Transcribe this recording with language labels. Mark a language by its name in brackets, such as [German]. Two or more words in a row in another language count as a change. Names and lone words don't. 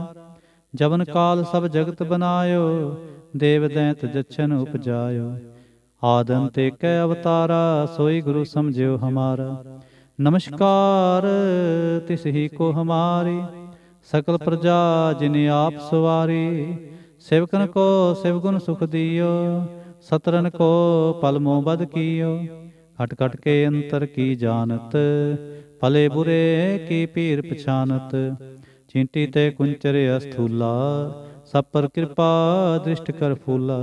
[Braj] ਜਵਨ ਕਾਲ ਸਭ ਜਗਤ ਬਨਾਇਓ, ਦੇਵ ਦੈਂਤ ਜਛਨ ਉਪਜਾਇਓ। ਆਦਿ ਅੰਤ ਏਕੈ ਅਵਤਾਰਾ, ਸੋਈ ਗੁਰੂ ਸਮਝਿਓ ਹਮਾਰਾ। ਨਮਸਕਾਰ ਤਿਸ ਹੀ ਕੋ ਹਮਾਰੀ, ਸਕਲ ਪ੍ਰਜਾ ਜਿਨ ਆਪ ਸਵਾਰੀ। सेवकन को शिवगुण सुख दियो, सतरन को पल मोह बद कियो। खट खट के अंतर की जानत, भले बुरे की पीर पछानत। चींटी ते कुंचर अस्थूला, सब पर कृपा दृष्ट कर फूला।